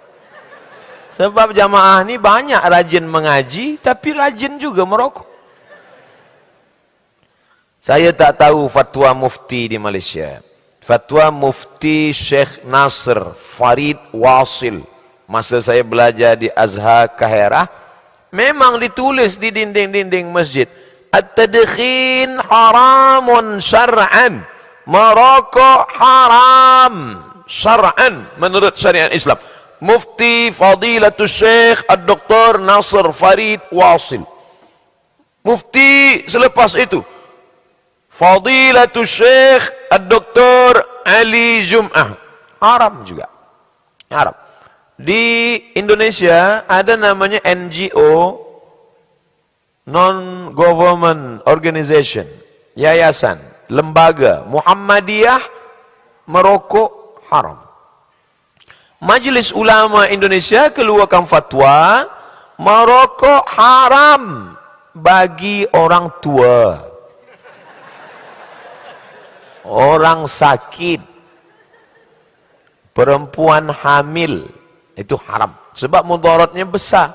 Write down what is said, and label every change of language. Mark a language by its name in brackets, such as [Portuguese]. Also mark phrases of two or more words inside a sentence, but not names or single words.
[Malay] Sebab jamaah ni banyak rajin mengaji, tapi rajin juga merokok. Saya tak tahu fatwa mufti di Malaysia. Fatwa mufti Syekh Nasr Farid Wasil. Masa saya belajar di Azhar Kahirah, memang ditulis di dinding-dinding masjid. [Arabic] التدخين حرام شرعا. [Malay] Merokok haram syar'an menurut syariat Islam. Mufti Fadilatul Syekh Ad-Doktor Nasr Farid Wasil. Mufti selepas itu Fadilatul Syekh Ad-Doktor Ali Jum'ah. Haram juga. Haram. Di Indonesia ada namanya NGO, [English] Non-Government Organization, [Malay] yayasan, lembaga Muhammadiyah, merokok haram. Majlis Ulama Indonesia keluarkan fatwa merokok haram bagi orang tua, orang sakit, perempuan hamil, itu haram sebab mudaratnya besar.